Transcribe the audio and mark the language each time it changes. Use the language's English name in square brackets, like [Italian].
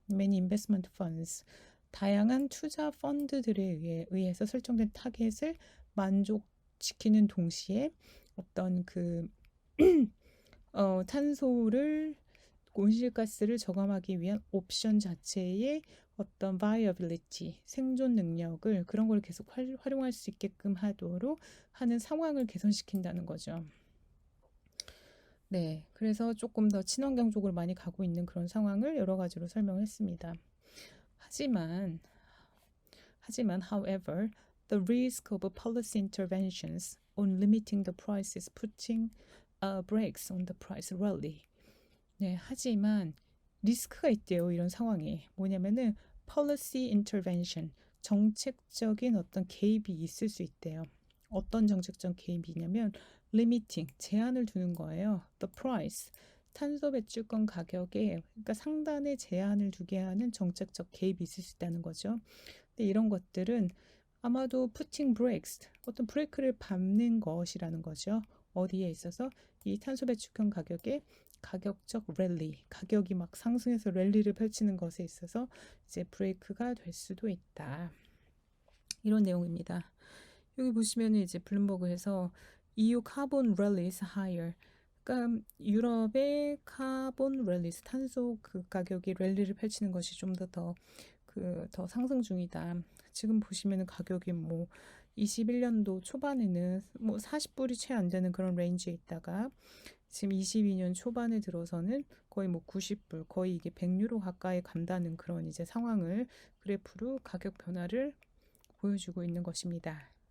[English] Many investment funds [Korean] 다양한 투자 펀드들에 의해서 설정된 타겟을 만족시키는 동시에 어떤 그 탄소를 온실가스를 저감하기 위한 옵션 자체의 어떤 viability, 생존 능력을 그런 걸 계속 활용할 수 있게끔 하도록 하는 상황을 개선시킨다는 거죠. 네, 그래서 조금 더 친환경 쪽으로 많이 가고 있는 그런 상황을 여러 가지로 설명했습니다. 하지만, [English] however, the risk of policy interventions on limiting the price is putting brakes on the price rally. [Korean] 네, 하지만 리스크가 있대요. 이런 상황에. 뭐냐면은 [English] policy intervention, [Korean] 정책적인 어떤 개입이 있을 수 있대요. 어떤 정책적 개입이냐면 limiting, 제한을 두는 거예요. The price, 탄소 배출권 가격에 그러니까 상단에 제한을 두게 하는 정책적 개입이 있을 수 있다는 거죠. 근데 이런 것들은 아마도 [English] putting brakes, [Korean] 어떤 브레이크를 밟는 것이라는 거죠. 어디에 있어서 이 탄소 배출권 가격에 가격적 랠리, 가격이 막 상승해서 랠리를 펼치는 것에 있어서 이제 브레이크가 될 수도 있다. 이런 내용입니다. 여기 보시면 이제 블룸버그에서 [English] EU carbon release higher. [Korean] 그러니까 유럽의 카본 랠리스 탄소 그 가격이 랠리를 펼치는 것이 좀 더 상승 중이다. 지금 보시면은 가격이 뭐 21년도 초반에는 뭐 40불이 채 안 되는 그런 레인지에 있다가 지금 22년 초반에 들어서는 거의 뭐 90불, 거의 이게 100유로 가까이 간다는 그런 이제 상황을 그래프로 가격 변화를 보여주고 있는 것입니다.